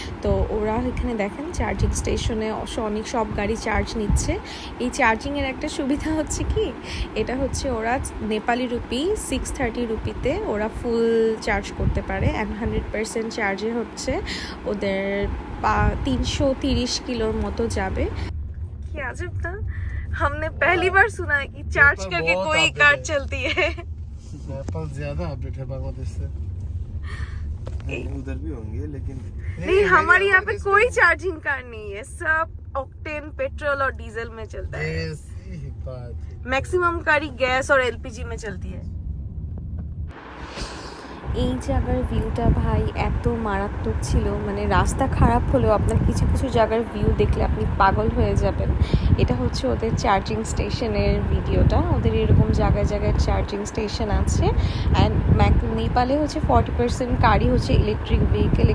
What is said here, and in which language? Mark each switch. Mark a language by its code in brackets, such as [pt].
[bn] তো ওরা এখানে দেখেন চার্জিং স্টেশনে অনেক সব গাড়ি চার্জ নিচ্ছে। এই চার্জিংয়ের একটা সুবিধা হচ্ছে কি, এটা হচ্ছে ওরা নেপালি রুপি 630 রুপিতে ওরা ফুল চার্জ করতে পারে, অ্যান্ড 100% চার্জে হচ্ছে ওদের 330 কিলোর মতো যাবে। কি আজব না, [hi] हमने पहली बार सुना है कि चार्ज करके कोई कार चलती है। नेपाल ज्यादा अपडेट है बांग्लादेश से। उधर भी होंगे लेकिन नहीं, हमारे यहाँ पे कोई चार्जिंग कार नहीं है, सब ऑक्टेन पेट्रोल और डीजल में चलता है। मैक्सिमम गाड़ी गैस और LPG में चलती है। [bn] এই জায়গার ভিউটা ভাই এত মারাত্মক ছিল, মানে রাস্তা খারাপ হলেও আপনার কিছু কিছু জায়গার ভিউ দেখলে আপনি পাগল হয়ে যাবেন। এটা হচ্ছে ওদের চার্জিং স্টেশনের ভিডিওটা, ওদের এরকম জায়গায় জায়গায় চার্জিং স্টেশন আছে। অ্যান্ড নেপালে হচ্ছে 40% কারই হচ্ছে ইলেকট্রিক ভেহিকেল।